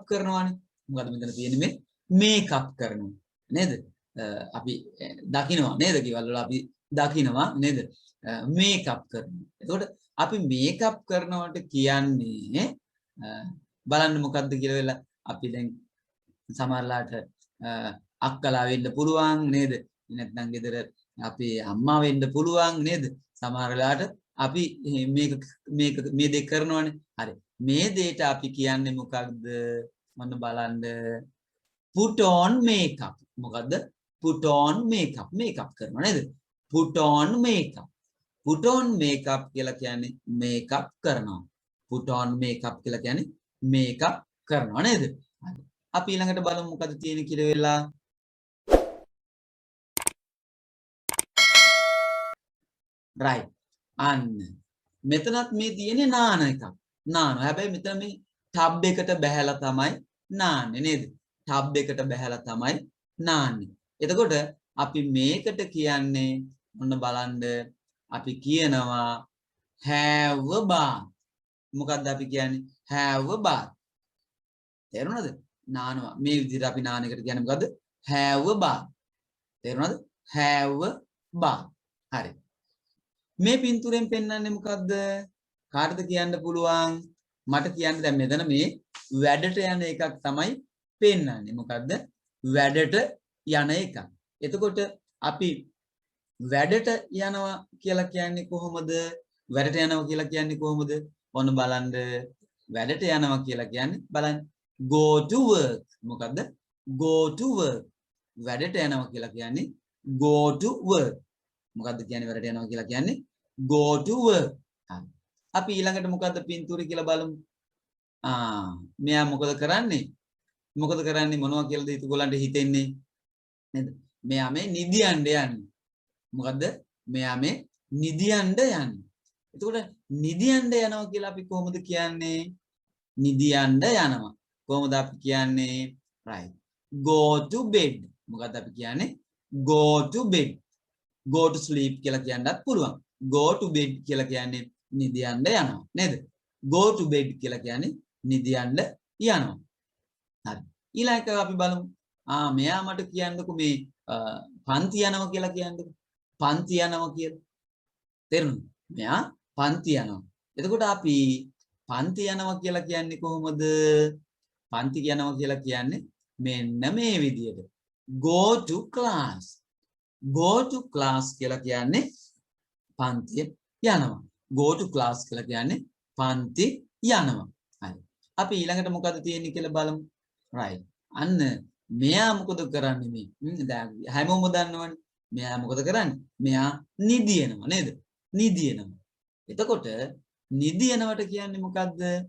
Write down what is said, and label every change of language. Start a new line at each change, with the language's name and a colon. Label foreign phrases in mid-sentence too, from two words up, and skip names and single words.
Sinhala: කරනවානේ මොකද්ද මෙතන තියෙන්නේ මේ මේකප් කරනවා නේද අපි දකින්නවා නේද කිවල් වල අපි දකින්නවා නේද මේකප් කරනවා එතකොට අපි මේකප් කරනවට කියන්නේ බලන්න මොකද්ද කියලා වෙලා අපි දැන් සමහරලාට අක්කලා වෙන්න පුළුවන් නේද නැත්නම් ගෙදර අපේ අම්මා වෙන්න පුළුවන් නේද සමහරලාට අපි මේ දෙක කරනවනේ හරි මේ දෙයට අපි කියන්නේ මොකක්ද මොන්න බලන්න
English: put on makeup
Sinhala: මොකද්ද
English: put on makeup makeup
Sinhala: කරනවා නේද
English: put on makeup put on makeup
Sinhala: කියලා කියන්නේ makeup කරනවා
English: put on makeup
Sinhala: කියලා කියන්නේ makeup කරනවා නේද හරි අපි ඊළඟට බලමු මොකද තියෙන්නේ කියලා වෙලා right අන්න මෙතනත් මේ තියෙන්නේ නාන එකක් නානවා හැබැයි මෙතන මේ ටබ් එකට බහැලා තමයි නාන්නේ නේද ටබ් එකට බහැලා තමයි නාන්නේ එතකොට අපි මේකට කියන්නේ මොන බලන්න අපි කියනවා have
English: a bath
Sinhala: මොකක්ද අපි කියන්නේ
English: have a bath
Sinhala: තේරුණාද නානවා මේ විදිහට අපි නාන එකට කියන්නේ මොකද්ද
English: have a bath
Sinhala: තේරුණාද
English: have a
Sinhala: bath හරි මේ පින්තූරෙන් පෙන්වන්නේ මොකද්ද කාටද කියන්න පුළුවන් මට කියන්න දැන් මෙතන මේ වැඩට යන එකක් තමයි පෙන්වන්නේ මොකද්ද වැඩට යන එකක් එතකොට අපි වැඩට යනවා කියලා කියන්නේ කොහොමද වැඩට යනවා කියලා කියන්නේ කොහොමද ඔන්න බලන්න වැඩට යනවා කියලා කියන්නේ බලන්න
English: go to work
Sinhala: මොකද්ද
English: go to work
Sinhala: වැඩට යනවා කියලා කියන්නේ
English: go to work
Sinhala: මොකද්ද කියන්නේ වැඩට යනවා කියලා කියන්නේ
English: go to work
Sinhala: අපි ඊළඟට මොකද්ද පින්තූරය කියලා බලමු මෙයා මොකද කරන්නේ මොනවා කියලාද ඒගොල්ලන්ට හිතෙන්නේ නේද මෙයා මේ නිදියන්න යන්නේ මොකද්ද මෙයා මේ නිදියන්න යන්නේ එතකොට නිදියන්න යනවා කියලා අපි කොහොමද කියන්නේ නිදියන්න යනවා කොහොමද අපි කියන්නේ
English: right go to bed
Sinhala: මොකද්ද අපි කියන්නේ
English: go to bed go to sleep
Sinhala: කියලා කියන්නත් පුළුවන්
English: go to bed
Sinhala: කියලා කියන්නේ නිදියන්න යනවා නේද
English: go to bed
Sinhala: කියලා කියන්නේ නිදියන්න යනවා හරි ඊළඟ එක අපි බලමු මෙයා මට කියන්නකෝ මේ පන්ති යනවා කියලා කියන්නකෝ පන්ති යනවා කියලා තේරුණාද මෙයා පන්ති යනවා එතකොට අපි පන්ති යනවා කියලා කියන්නේ කොහොමද පන්ති යනවා කියලා කියන්නේ මෙන්න මේ විදියට
English: go to class
Sinhala: කියලා කියන්නේ පන්ති යනවා
English: go to class
Sinhala: කියලා කියන්නේ පන්ති යනවා හරි අපි ඊළඟට මොකද තියෙන්නේ කියලා බලමු right අන්න මෙයා මොකද කරන්නේ මේ දැන් හැමෝම දන්නවනේ මෙයා මොකද කරන්නේ මෙයා නිදිනවා නේද නිදිනවා එතකොට නිදිනවට කියන්නේ මොකද්ද